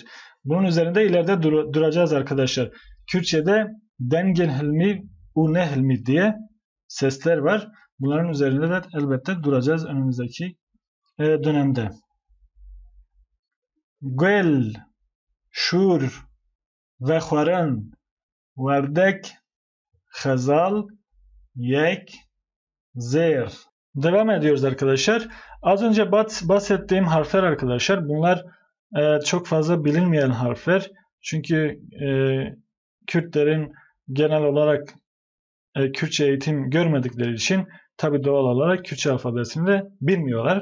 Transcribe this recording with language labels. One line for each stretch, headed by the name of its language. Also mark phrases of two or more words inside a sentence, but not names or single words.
Turkish: Bunun üzerinde ileride duracağız arkadaşlar. Kürtçe'de
Kurdish: dengen hilmi, une hilmi
Turkish: diye sesler var. Bunların üzerinde de elbette duracağız önümüzdeki dönemde.
Kurdish: Gel, şur, ve xwarin, werdek, xezal, yek, zer.
Turkish: Devam ediyoruz arkadaşlar. Az önce bahsettiğim harfler arkadaşlar bunlar çok fazla bilinmeyen harfler. Çünkü Kürtlerin genel olarak Kürtçe eğitim görmedikleri için tabi doğal olarak Kürtçe alfabesini de bilmiyorlar.